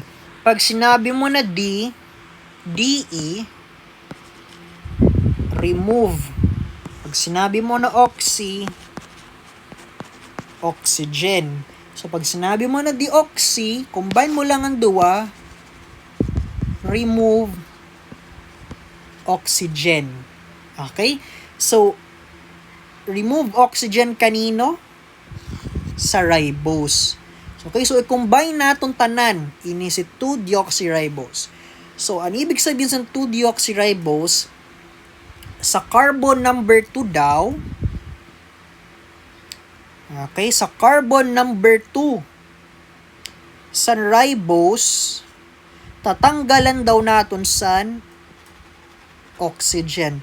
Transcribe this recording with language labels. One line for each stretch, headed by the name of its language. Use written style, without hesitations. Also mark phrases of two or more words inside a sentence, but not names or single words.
Filipino: Pag sinabi mo na D, DE, remove. Pag sinabi mo na oxy, oxygen. So, pag sinabi mo na deoxy, combine mo lang ang duwa,
English: remove oxygen. Okay? So, remove oxygen kanino?
Filipino: Sa ribose. Okay, so i-combine
Cebuano: natong tanan,
Filipino: ini si 2-deoxyribose. So, ang ibig sabihin sa 2-deoxyribose, sa
English: carbon number
Filipino: 2 daw, okay, sa
English: carbon number
Filipino: 2 sa ribose, tatanggalan daw naton san oxygen.